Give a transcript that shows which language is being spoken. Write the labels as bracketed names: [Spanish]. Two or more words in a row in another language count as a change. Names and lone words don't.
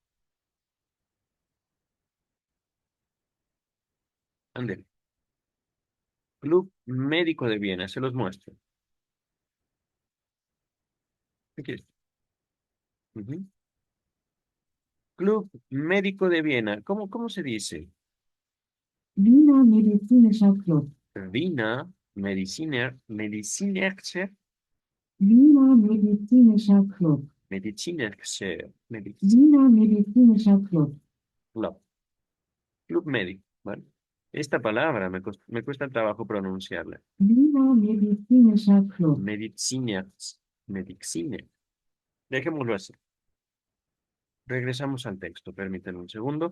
[Spanish] Ande. Club Médico de Viena, se los muestro. Aquí está. Ujú. Club Médico de Viena. ¿Cómo se dice? [German] Wiener Medizinischer Club. Wiener Medizinischer, Wiener Medizinischer Club. Medizinischer, Wiener Medizinischer Club. [Spanish] Club, Club Médico. ¿Vale? Esta palabra me cuesta trabajo pronunciarla. [German] Wiener Medizinischer Club. [Spanish] Medicina, medicina. Dejémoslo así. Regresamos al texto. Permítanme un segundo.